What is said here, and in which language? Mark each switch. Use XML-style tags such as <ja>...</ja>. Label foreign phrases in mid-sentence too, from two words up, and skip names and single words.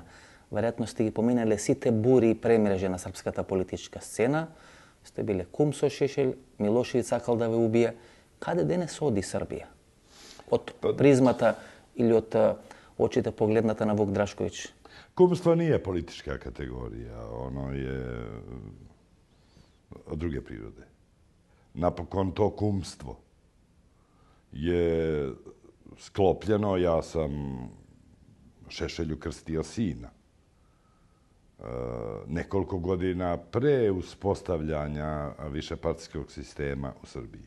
<mk>Веројатно сте ги поминале сите бури и премрежи на српската политичка сцена. Сте биле кум со Шешел, Милошевиќ сакал да ве убие. Каде денес оди Србија? Од призмата или од очите погледната на Вук Драшковиќ?</mk> <sr>Кумство nije politička kategorija, ono je od druge prirode. Napokon to kumstvo je sklopljeno, ja sam Šešelju krstio sina. Nekoliko godina pre uspostavljanja višepartijskog sistema u Srbiji.</sr>